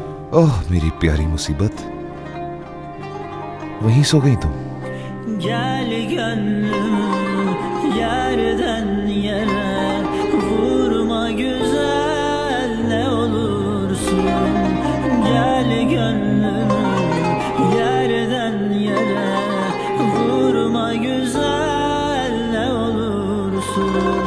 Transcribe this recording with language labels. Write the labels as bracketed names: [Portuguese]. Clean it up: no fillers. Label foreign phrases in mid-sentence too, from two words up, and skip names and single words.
[Hindi] ओह मेरी प्यारी मुसीबत, वहीं सो गई तुम? [Turkish] Gel gönlüm yerden yere vurma güzel ne olursun. Gel gönlüm yerden yere vurma güzel ne olursun.